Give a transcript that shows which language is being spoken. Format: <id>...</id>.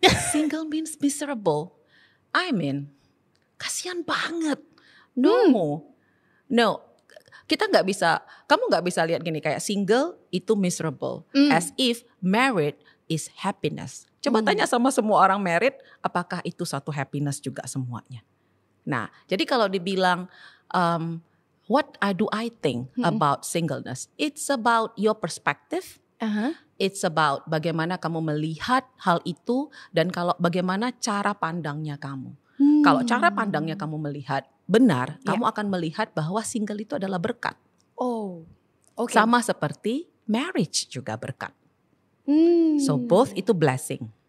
<en>Single means miserable. I mean,</en> <id>kasihan banget.</id> <en>No.</en> <id>Kita nggak bisa. Kamu nggak bisa lihat gini kayak single itu miserable,</id> <en>as if married is happiness.</en> <id>Coba tanya sama semua orang married, apakah itu satu happiness juga semuanya? Nah, jadi kalau dibilang</id> <en>what do I think about singleness? It's about your perspective it's about</en> <id>bagaimana kamu melihat hal itu dan kalau bagaimana cara pandangnya kamu. Kalau cara pandangnya kamu melihat benar, kamu akan melihat bahwa single itu adalah berkat. Oh, oke. Sama seperti marriage juga berkat.</id> <en>So both</en> <id>itu blessing.</id>